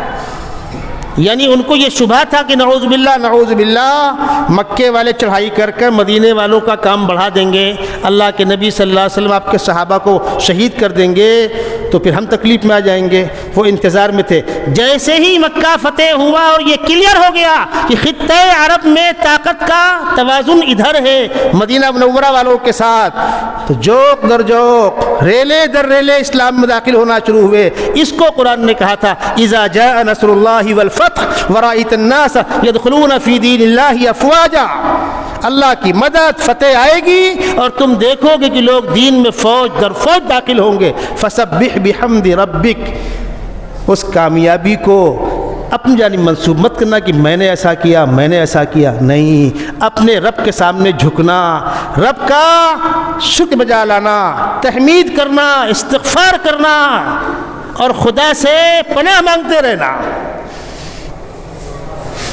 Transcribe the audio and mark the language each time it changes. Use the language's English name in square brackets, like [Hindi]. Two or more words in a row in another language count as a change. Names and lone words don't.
[Urdu] یعنی ان کو یہ شبہ تھا کہ [Arabic] نعوذ باللہ [Urdu] مکے والے چڑھائی کر کر مدینے والوں کا کام بڑھا دیں گے, اللہ کے نبی [Arabic] صلی اللہ علیہ وسلم [Urdu] آپ کے صحابہ کو شہید کر دیں گے, تو پھر ہم تکلیف میں آ جائیں گے. وہ انتظار میں تھے. جیسے ہی مکہ فتح ہوا اور یہ کلیئر ہو گیا کہ خطہ عرب میں طاقت کا توازن ادھر ہے مدینہ منورہ والوں کے ساتھ, تو جوک در جوک, ریلے در ریلے اسلام میں داخل ہونا شروع ہوئے. اس کو قرآن نے کہا تھا [Arabic] اذا جاء نصر اللہ والفتح ورأيت الناس يدخلون في دين الله افواجا. [Urdu] اللہ کی مدد, فتح آئے گی اور تم دیکھو گے کہ لوگ دین میں فوج در فوج داخل ہوں گے. [Arabic] فسبح بحمد ربک. [Urdu] اس کامیابی کو اپنی جانب منسوب مت کرنا کہ میں نے ایسا کیا, میں نے ایسا کیا. نہیں, اپنے رب کے سامنے جھکنا, رب کا شکر بجا لانا, تحمید کرنا, استغفار کرنا, اور خدا سے پناہ مانگتے رہنا.